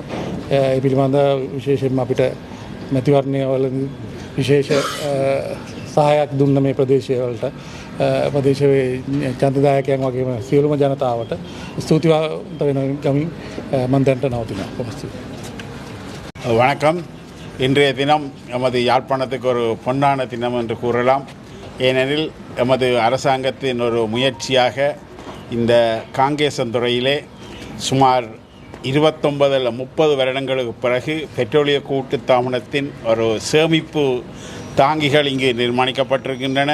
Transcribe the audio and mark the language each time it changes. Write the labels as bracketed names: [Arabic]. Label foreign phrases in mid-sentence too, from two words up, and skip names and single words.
[Sinhala] ඒ පිළිබඳ විශේෂයෙන්ම අපිට මැතිවරණය වල විශේෂ සහායක් දුන්න මේ ප්‍රදේශවලට ප්‍රදේශයේ ඡන්දදායකයන් වගේම සියලුම ජනතාවට ස්තුතිවන්ත වෙන ගමින් මම දැන්ට නවතිනවා. [Tamil] வணக்கம். இன்றைய தினம் எமது யாழ்ப்பாணத்துக்கு ஒரு பொன்னான தினம் என்று கூறலாம். ஏனெனில் எமது அரசாங்கத்தின் ஒரு முயற்சியாக இந்த காங்கேசன்துறையிலே சுமார் 29-30 வருடங்களுக்கு பிறகு பெட்ரோலிய கூட்டு தாபனத்தின் ஒரு சேமிப்பு தாங்கிகள் இங்கு நிர்மாணிக்கப்பட்டிருக்கின்றன.